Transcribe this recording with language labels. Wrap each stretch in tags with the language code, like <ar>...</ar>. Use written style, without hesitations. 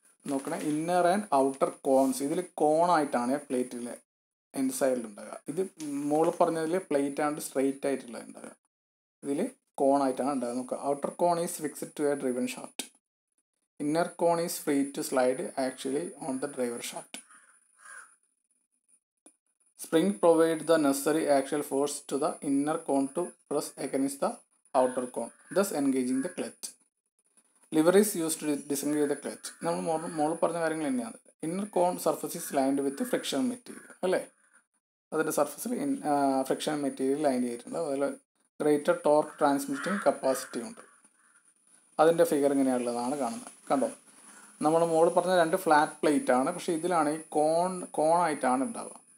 <ml>നോക്കണേ,</ml> <en>inner and outer cones,</en> <ml>ഇതിൽ കോണായിട്ടാണ് പ്ലേറ്റിൽ എൻഡ് സൈഡിലുണ്ടാകുക. ഇത് മുകളിൽ പറഞ്ഞതിൽ പ്ലേറ്റ് ആണ്ട് സ്ട്രെയിറ്റ് ആയിട്ടുള്ള ഉണ്ടാകുക, ഇതിൽ കോണായിട്ടാണ് ഉണ്ടാകുക. നോക്കുക,</ml> <en>Outer cone is fixed to a driven shaft, inner cone is free to slide actually on the driver shaft. Spring provides the necessary axial force to the inner cone to press against the outer cone, thus engaging the clutch. Lever is used to disengage the clutch.</en> <ml>നമ്മൾ മോൾ പറഞ്ഞ കാര്യങ്ങൾ തന്നെയാണ്.</ml> <en>inner cone surface is lined with friction material</en> <ml>അല്ലേ. അതിൻ്റെ സർഫസിൽ friction material line ചെയ്തിട്ടുണ്ട്. അതുപോലെ</ml> <en>greater torque transmitting capacity</en> <ml>ഉണ്ട്. അതിൻ്റെ ഫിഗർ ഇങ്ങനെയുള്ളതാണ് കാണുന്നത്. കണ്ടോ, നമ്മൾ മോൾ പറഞ്ഞ രണ്ട് ഫ്ലാറ്റ് പ്ലേറ്റ് ആണ്, പക്ഷേ ഇതിലാണ് ഈ കോണായിട്ടാണ് ഉണ്ടാവുക.</ml>